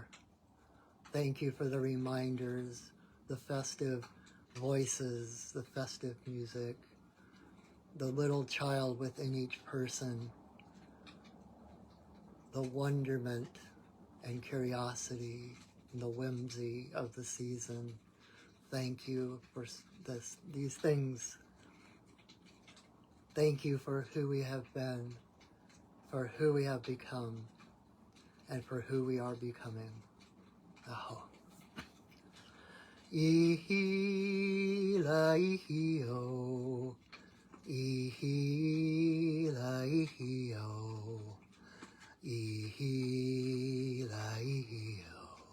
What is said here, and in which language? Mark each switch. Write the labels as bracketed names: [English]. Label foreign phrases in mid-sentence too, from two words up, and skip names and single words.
[English] Thank you for the reminders, the festive voices, the festive music, the little child within each person, the wonderment and curiosity and the whimsy of the season. Thank you for these things. Thank you for who we have been, for who we have become, and for who we are becoming. Aho. Ihi la ihi o. Ihi la ihi o. Ihi la ihi o.